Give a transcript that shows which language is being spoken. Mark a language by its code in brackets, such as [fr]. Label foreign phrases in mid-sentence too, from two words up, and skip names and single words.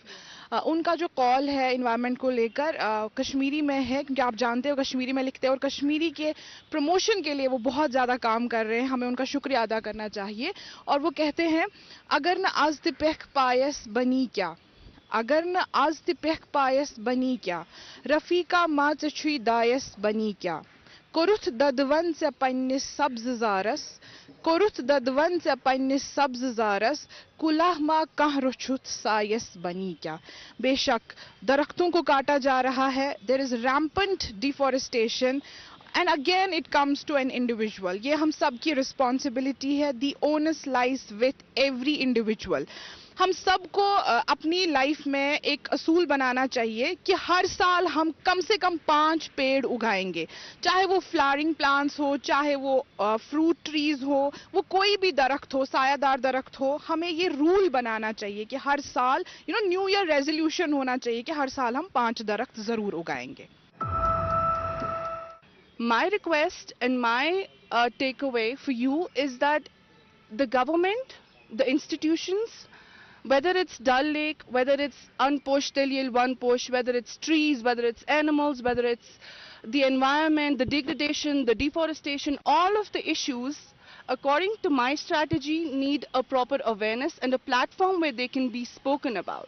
[hi] उनका जो कॉल है इन्वायरमेंट को लेकर कश्मीरी में है, क्योंकि आप जानते हो कश्मीरी में लिखते हैं और कश्मीरी के प्रमोशन के लिए वो बहुत ज़्यादा काम कर रहे हैं, हमें उनका शुक्रिया अदा करना चाहिए। और वो कहते हैं, [ks] अगर न आज तिपह पायस बनी क्या, अगर न आज तिपह पायस बनी क्या, रफ़ीका मा चुई दायस बनी क्या, कोरुथ ददवन से पन्निस सब्ज ज़ारस, कोरुथ ददवन से पन्निस सब्ज ज़ारस, कुलाह मा कह रुछुत सायस बनी क्या। [hi] बेशक दरख्तों को काटा जा रहा है, [en] there is rampant deforestation and again it comes to an individual. [hi] ये हम सब की रिस्पॉन्सिबिलिटी है, [en] the onus lies with every individual. [hi] हम सबको अपनी लाइफ में एक असूल बनाना चाहिए कि हर साल हम कम से कम 5 पेड़ उगाएंगे, चाहे वो [en] flowering plants [hi] हो, चाहे वो [en] fruit trees [hi] हो, वो कोई भी दरख्त हो, सायादार दरख्त हो। हमें ये रूल बनाना चाहिए कि हर साल [en] New Year resolution [hi] होना चाहिए कि हर साल हम 5 दरख्त जरूर उगाएंगे। [en] My request and my takeaway for you is that the government, the institutions, whether it's Dal Lake, whether it's Unposh Teliyal Oneposh, whether it's trees, whether it's animals, whether it's the environment, the degradation, the deforestation, all of the issues, according to my strategy, need a proper awareness and a platform where they can be spoken about.